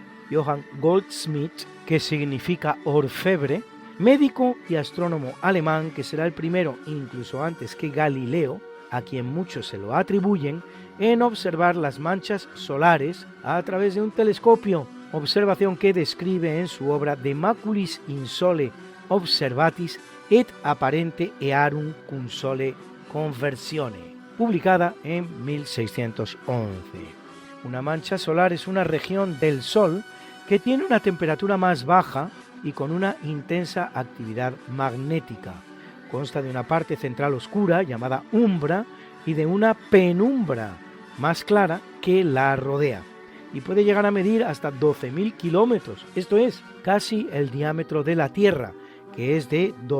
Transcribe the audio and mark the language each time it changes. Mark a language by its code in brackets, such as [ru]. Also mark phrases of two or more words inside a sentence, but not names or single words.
[es] Johann Goldschmidt, que significa orfebre, médico y astrónomo alemán que será el primero, incluso antes que Galileo, a quien muchos se lo atribuyen, en observar las manchas solares a través de un telescopio, observación que describe en su obra De Maculis Insole Observatis et apparente earum cum sole conversione, publicada en 1611. Una mancha solar es una región del Sol que tiene una temperatura más baja y con una intensa actividad magnética. Consta de una parte central oscura llamada umbra y de una penumbra más clara que la rodea, y puede llegar a medir hasta 12.000 kilómetros, esto es, casi el diámetro de la Tierra, que es de